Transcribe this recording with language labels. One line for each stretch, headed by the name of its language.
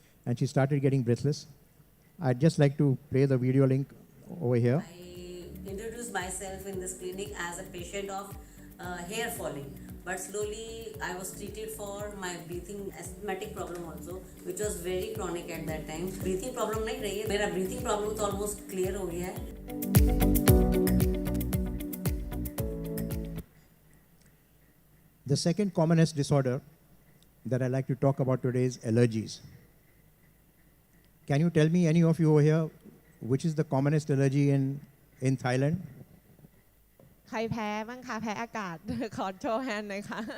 English: And she started getting breathless. I'd just like to play the video link over here. introduced myself in this clinic as a patient of hair falling. But slowly I was treated for my breathing asthmatic problem also, which was very chronic at that time.
Hindi: Breathing problem नहीं रही है, मेरा breathing problem तो
English: almost clear
Hindi: हो गया है.
English: The second commonest disorder that I'd like to talk about today is allergies. Can you tell me, any of you over here, which is the commonest allergy in Thailand?
Thai: ใครแพ้บ้างคะแพ้อากาศ ขอโชว์แฮนด์หน่อยค่ะ